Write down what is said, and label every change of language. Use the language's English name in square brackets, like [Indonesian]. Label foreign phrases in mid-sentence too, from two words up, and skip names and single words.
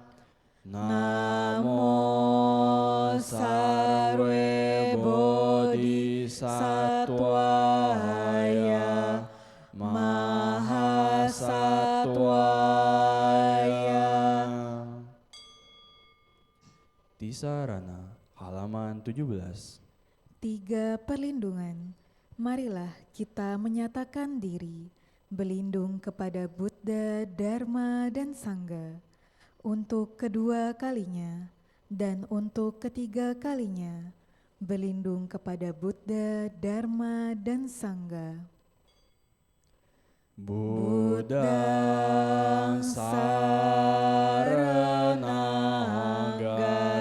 [Sanskrit] Namo sarve bodhisattvaya mahasattvaya. [Indonesian] Tisarana, halaman 17. 3 perlindungan. Marilah kita menyatakan diri, berlindung kepada Buddha, Dharma, dan Sangga, untuk kedua kalinya dan untuk ketiga kalinya, berlindung kepada Buddha, Dharma, dan Sangga. [Pali] Buddhang saranang